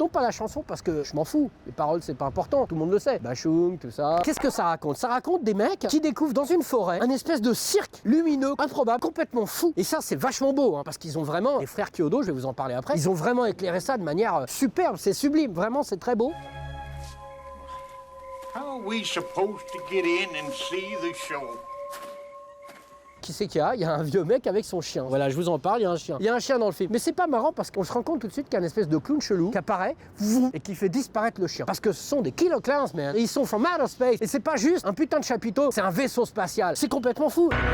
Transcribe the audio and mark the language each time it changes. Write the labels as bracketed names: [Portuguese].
[French] Non pas la chanson parce que je m'en fous, les paroles c'est pas important, tout le monde le sait. Bachung, tout ça. Qu'est-ce que ça raconte? Ça raconte des mecs qui découvrent dans une forêt un espèce de cirque lumineux, improbable, complètement fou. Et ça c'est vachement beau, hein, parce qu'ils ont vraiment, les frères Kyodo, je vais vous en parler après, ils ont vraiment éclairé ça de manière superbe, c'est sublime, vraiment c'est très beau. [English] How are we supposed to get in and see the show? [French] Qui c'est qu'il y a? Il y a un vieux mec avec son chien. Voilà, je vous en parle, il y a un chien. Il y a un chien dans le film. Mais c'est pas marrant parce qu'on se rend compte tout de suite qu'il y a une espèce de clown chelou qui apparaît et qui fait disparaître le chien. Parce que ce sont des Killer Clowns, man. Et ils sont [English] from outer space. [French] Et c'est pas juste un putain de chapiteau, c'est un vaisseau spatial. C'est complètement fou.